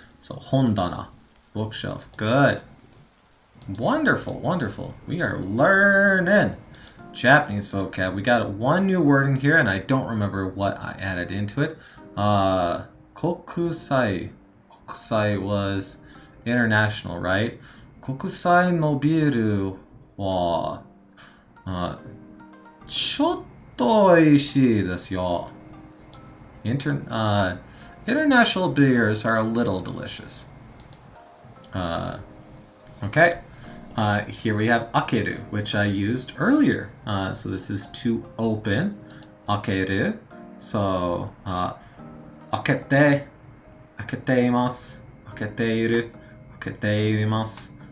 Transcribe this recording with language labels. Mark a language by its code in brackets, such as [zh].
[en] So hondana, bookshelf. Good. Wonderful, wonderful. We are learning Japanese vocab. We got one new word in here, and I don't remember what I added into it. Kokusai. Kokusai was international, right? [ja] Kokusai no biru wa ちょっと美味しいですよ. [en] International beers are a little delicious. Okay. Here we have akeru, which I used earlier. So this is to open. Akeru. So, akete, akete imasu, akete iru, akete irimasu.